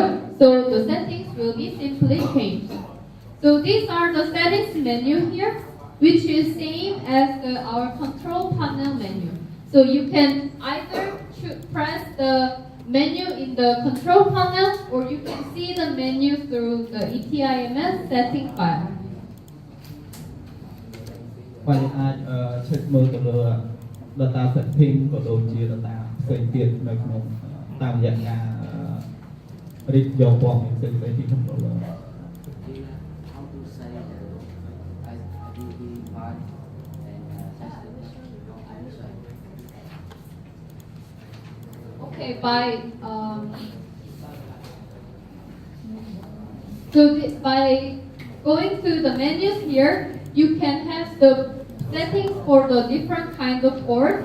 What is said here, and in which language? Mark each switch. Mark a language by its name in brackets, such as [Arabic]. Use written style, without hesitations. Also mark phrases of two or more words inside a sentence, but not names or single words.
[English] So the settings will be simply changed. So these are the settings menu here, which is same as our control panel menu. So you can either press the menu in the control panel, or you can see the menu through the ETIMS setting file. [Khmer] បាទយើងអាច check មើលទៅលើ [English] data setting [Khmer] ក៏ដូចជា data ផ្សេងទៀតនៅក្នុងតាមរយៈការ read យកព័ត៌មានផ្សេងៗពី controller. [English] Okay, by going to the menus here, you can have the settings for the different kinds of ports.